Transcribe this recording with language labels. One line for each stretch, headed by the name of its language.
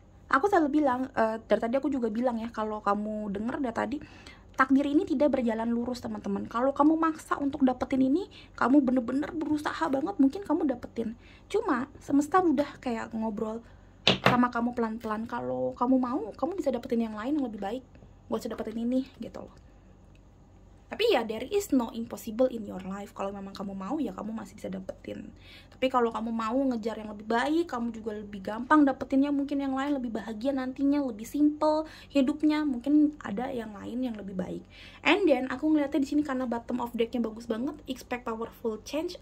Indonesian: Aku selalu bilang, dari tadi aku juga bilang ya, kalau kamu denger dari tadi, takdir ini tidak berjalan lurus teman-teman. Kalau kamu maksa untuk dapetin ini, kamu bener-bener berusaha banget, mungkin kamu dapetin. Cuma semesta udah kayak ngobrol sama kamu pelan-pelan. Kalau kamu mau, kamu bisa dapetin yang lain yang lebih baik. Gak usah dapetin ini gitu loh. Tapi ya
English: there is no impossible in your life.
Indonesian: Kalau memang kamu mau ya kamu masih bisa dapetin. Tapi kalau kamu mau ngejar yang lebih baik, kamu juga lebih gampang dapetinnya, mungkin yang lain lebih bahagia nantinya, lebih simple hidupnya, mungkin ada yang lain yang lebih baik.
English: And then
Indonesian: aku ngeliatnya di sini karena bottom of decknya bagus banget,
English: expect powerful change.